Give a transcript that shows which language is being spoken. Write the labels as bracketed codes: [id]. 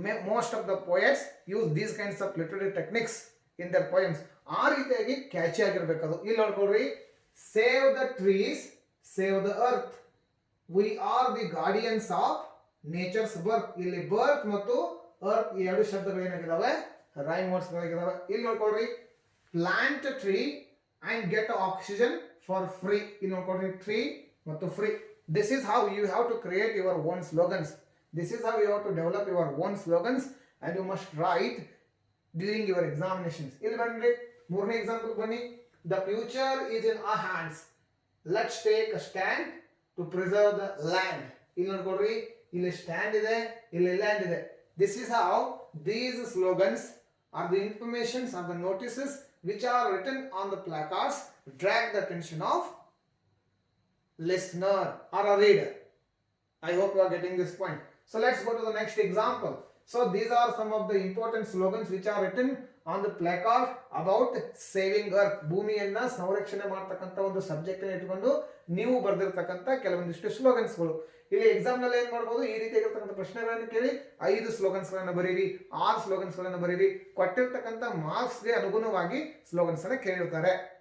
[en] Most of the poets use these kinds of literary techniques in their poems. [kn] ಆ ರೀತಿಯಾಗಿ catchy ಆಗಿರ್ಬೇಕು ಅದು. ಇಲ್ಲಿ ನೋಡ್ಕೊಳ್ರಿ, [en] Save the trees, save the earth, we are the guardians of nature's birth. [kn] ಇಲ್ಲಿ ಬರ್ತ್ ಮತ್ತು earth ಈ ಎರಡು ಶಬ್ದಗಳು ಏನಾಗಿದ್ದಾವೆ, ರೈಮ್ ವರ್ಡ್ಸ್ ಗಳಾಗಿದ್ದಾವೆ. ಇಲ್ಲಿ ನೋಡ್ಕೊಳ್ರಿ, [en] Plant tree and get oxygen for free. You know, tree ಮತ್ತು free. This is how you have to create your own slogans. This is how you have to develop your own slogans and you must write during your examinations. [kn] ಇಲ್ಲಿ ಬನ್ನಿ, 3ನೇ example ಬನ್ನಿ. [en] The future is in our hands. Let's take a stand to preserve the land. [kn] ಇಲ್ಲಿ ನೋಡ್ಕೊಡ್ರಿ, ಇಲ್ಲಿ stand ಇದೆ, ಇಲ್ಲಿ land ಇದೆ. [en] This is how these slogans are the informations or the notices which are written on the placards drag the attention of listener or a reader. I hope you are getting this point. So let's go to the next example. So these are some of the important slogans which are written on the placard about saving earth, [kn] ಭೂಮಿಯನ್ನ ಸಂರಕ್ಷಣೆ ಮಾಡ್ತಕ್ಕಂಥ ಒಂದು subject ಇಟ್ಕೊಂಡು ನೀವು ಬರೆದಿರ್ತಕ್ಕಂಥ ಕೆಲವೊಂದಿಷ್ಟು ಸ್ಲೋಗನ್ಸ್ಗಳು. ಇಲ್ಲಿ exam ನಲ್ಲಿ ಏನ್ ಮಾಡ್ಬೋದು, ಈ ರೀತಿಯಾಗಿರ್ತಕ್ಕಂಥ ಪ್ರಶ್ನೆಗಳನ್ನು ಕೇಳಿ 5 ಸ್ಲೋಗನ್ಸ್ ಗಳನ್ನ ಬರೀರಿ, 6 ಸ್ಲೋಗನ್ಸ್ ಗಳನ್ನ ಬರೀರಿ, ಕೊಟ್ಟಿರ್ತಕ್ಕಂಥ ಮಾರ್ಕ್ಸ್ ಗೆ ಅನುಗುಣವಾಗಿ ಸ್ಲೋಗನ್ಸ್ ಅನ್ನ ಕೇಳಿರ್ತಾರೆ.